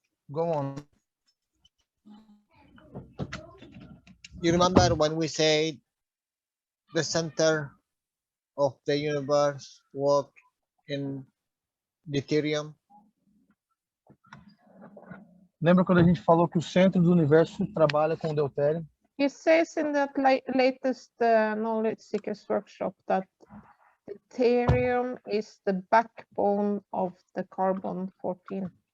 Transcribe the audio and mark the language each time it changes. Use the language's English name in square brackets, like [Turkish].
[English] Go on. You remember when we said the center of the universe work in deuterium? [Portuguese] Lembra quando a gente falou que o centro do universo trabalha com o deutério? [English] He says in that latest Knowledge Seekers workshop that deuterium is the backbone of the carbon-14.